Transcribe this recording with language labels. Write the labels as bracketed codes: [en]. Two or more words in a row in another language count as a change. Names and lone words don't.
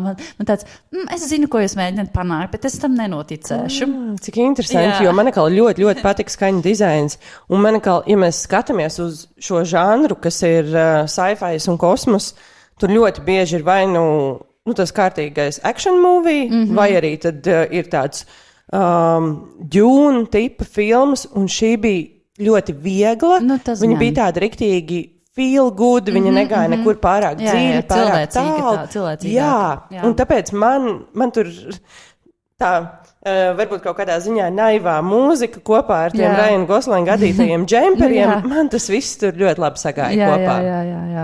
[lv] Man tāds, es zinu, ko jūs mēģināt panākt, bet es tam nenoticēšu. Cik interesanti, jo man atkal ļoti, ļoti patika skaņu dizains. Un man atkal, ja mēs skatāmies uz šo žanru, kas ir sci-fi un kosmos, tur ļoti bieži ir vai tas kārtīgais [en] action movie, [lv] vai arī tad ir tāds Dune tipa filmas, un šī bija ļoti viegla. Viņa bija tāda riktīgi [en] feel good, [lv] viņa negāja nekur pārāk dziļi, pārāk tālu. Jā, un tāpēc man tur tā, varbūt kaut kādā ziņā naivā mūzika kopā ar tiem Ryana Goslinga gadītajiem džemperiem, man tas viss tur ļoti labi sagāja kopā. Jā.